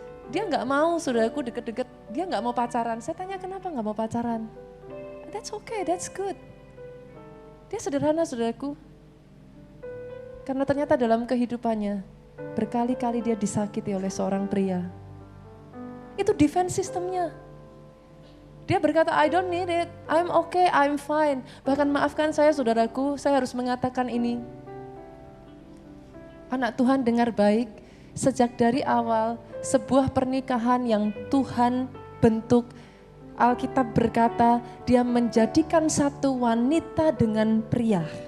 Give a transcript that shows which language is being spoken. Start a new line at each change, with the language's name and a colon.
Indonesian: Dia gak mau saudaraku deket-deket, dia gak mau pacaran. Saya tanya kenapa gak mau pacaran?
English: That's okay, that's good.
Indonesian: Dia sederhana saudaraku. Karena ternyata dalam kehidupannya berkali-kali dia disakiti oleh seorang pria. Itu defense sistemnya. Dia berkata,
English: I don't need it, I'm okay, I'm fine.
Indonesian: Bahkan maafkan saya saudaraku, saya harus mengatakan ini. Anak Tuhan dengar baik, sejak dari awal sebuah pernikahan yang Tuhan bentuk, Alkitab berkata dia menjadikan satu wanita dengan pria.